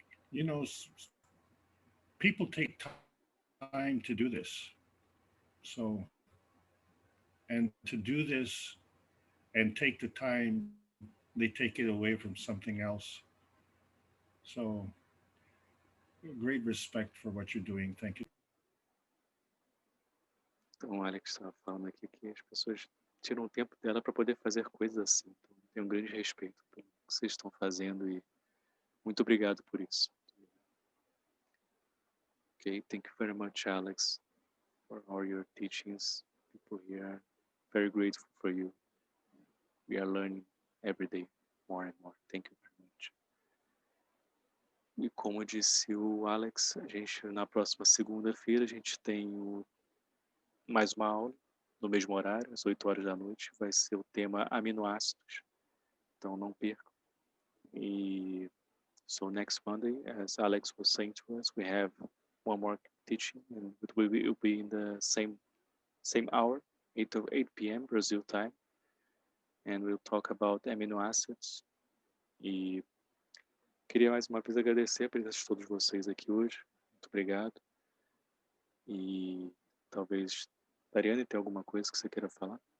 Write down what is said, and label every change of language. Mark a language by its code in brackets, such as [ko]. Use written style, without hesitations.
[en] You know, people take time to do this. So, and to do this and take the time, they take it away from something else. So, great respect for what you're doing. Thank you. [pt] Então, o Alex estava falando aqui que as pessoas tiram o tempo dela para poder fazer coisas assim. Então, tenho um grande respeito pelo que vocês estão fazendo e muito obrigado por isso. [en] Okay, thank you very much, Alex, for all your teachings. People here are very grateful for you. We are learning every day more and more. Thank you very much. [pt] E como disse o Alex, na próxima segunda-feira, a gente tem mais uma aula, no mesmo horário, às 8 horas da noite. Vai ser o tema aminoácidos. Então, não percam. [en] E so next Monday, as Alex was saying to us, we have one more teaching, and it will be in the same hour, 8 p.m. Brazil time, and we'll talk about amino acids. [pt] E queria mais uma vez agradecer a presença de todos vocês aqui hoje. Muito obrigado. E talvez, Dariane, tem alguma coisa que você queira falar?